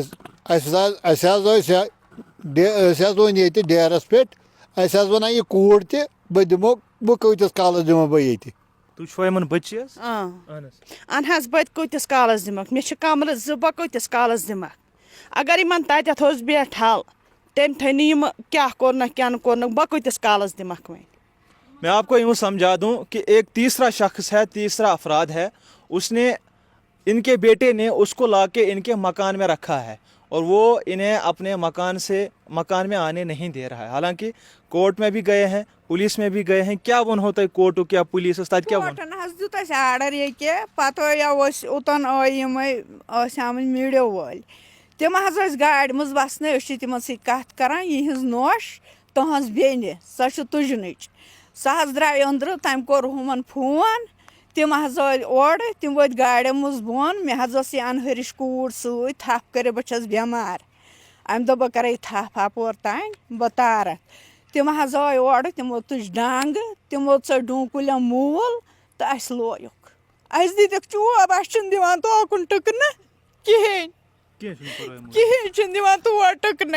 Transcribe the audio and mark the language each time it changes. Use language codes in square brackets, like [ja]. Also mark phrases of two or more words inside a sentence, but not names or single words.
[ks] اَسہِ حظ ٲسۍ أسۍ حظ ووٚن ییٚتہِ ڈیرس پٮ۪ٹھ اَسہِ حظ وَنان یہِ کوٗر تہِ بہٕ دِمو بہٕ کۭتِس کالس دِمو بہٕ ییٚتہِ. تُہۍ چھُوا یِمن بٔچی حظ؟ اہن حظ بہٕ کۭتِس کالس دِمکھ مےٚ چھِ کمرٕ 2 بہٕ کۭتِس کالس دِمکھ. اگر یِمن تتٮ۪تھ اوس بیٹھل تٔمۍ تھٲے نہٕ یِمہٕ کیٛاہ کوٚرنکھ کیٛاہ نہٕ کوٚرنکھ بہٕ کۭتِس کالس دِمکھ وۄنۍ. [ur] میں آپ کو یوں سمجھا دوں کہ ایک تیسرا شخص ہے, تیسرا افراد ہے, اس نے ان کے بیٹے نے اس کو لا کے ان کے مکان میں رکھا ہے اور وہ انہیں اپنے مکان میں آنے نہیں دے رہا ہے. حالانکہ کورٹ میں بھی گئے ہیں, پولیس میں بھی گئے ہیں. [ks] کیا وون [ur] ہوتا ہے [ks] کورٹُک یا پولیسس تتہِ کیٛاہ وون؟ کوٹن حظ دیُت اَسہِ آرڈر ییٚکیٛاہ پتہٕ ٲسۍ اوٚتن یِمے ٲسۍ آمٕتۍ میٖڈیو وٲلۍ تِم حظ ٲسۍ گاڑِ منٛز بسنٕے أسۍ چھِ تِمن سۭتۍ کتھ کران یِہنٛز نوش تُہنٛز بیٚنہِ سۄ چھِ تُجنٕچ سۄ حظ درٛاے أنٛدرٕ تٔمۍ کوٚر ہُمن فون تِم حظ آے اورٕ تِم وٲتۍ گاڑٮ۪ن منٛز بۄن مےٚ حظ ٲس یہِ انہٕرِش کوٗر سۭتۍ تھپھ کٔرِتھ بہٕ چھس بٮ۪مار امہِ دۄہ بہٕ کرے تھپھ اپور تانۍ بہٕ تارکھ تِم حظ آے اورٕ تِمو تُج ڈانٛگہٕ تِمو ژٔٹ ڈوٗنۍ کُلٮ۪ن موٗل تہٕ اَسہِ لویُکھ اَسہِ دِتِکھ چوب اَسہِ چھِنہٕ دِوان توکُن ٹٕکنہٕ کِہیٖنۍ کِہیٖنۍ چھِنہٕ دِوان تور ٹٕکنَے.